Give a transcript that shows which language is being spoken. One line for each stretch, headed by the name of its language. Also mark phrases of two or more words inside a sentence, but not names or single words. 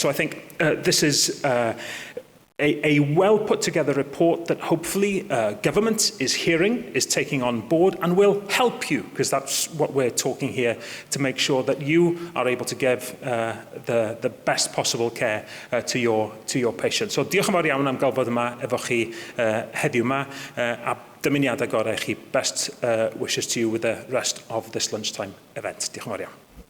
English: So I think this is a well put together report that hopefully government is hearing, is taking on board, and will help you, because that's what we're talking here, to make sure that you are able to give the best possible care to your patients.
Welsh: So diolch yn fawr iawn am gael fod yma efo chi heddiw yma, a dymuniadau gorau chi.
English: Best wishes to you with the rest of this lunchtime event.
Welsh: Diolch yn fawr iawn.